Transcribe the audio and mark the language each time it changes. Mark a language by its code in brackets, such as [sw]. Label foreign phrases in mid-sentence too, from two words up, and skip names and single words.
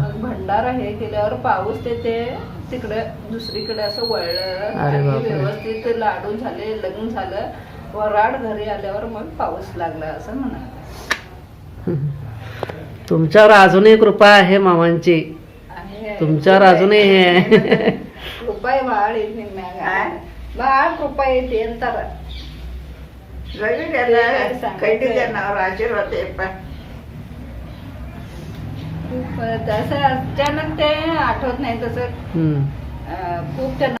[mr] मग भंडारा हे केल्यावर पाऊस ते तिकडे दुसरीकडे असं वळलं अरे आणि बापरे. व्यवस्थित लाडू झाले, लग्न झालं. वराड घरी आल्यावर मग पाऊस लागला असं म्हणा. तुमच्यावर अजूनही कृपा आहे मामांची. तुमच्यावर अजूनही हे आहे. [kn] ರೂಪಾಯಿ ಭಾಳ ಐತಿ ಭಾಳ ರೂಪಾಯಿ ಐತಿ ಅಂತಾರ. ರವಿಗೆಲ್ಲ ಕಂಡಿದ್ದೇನೆ ಅವ್ರ ಆಶೀರ್ವಾದ ಯಪ್ಪ. [mr] तसं अचानक ते आठवत नाही तसं हम्म. खूप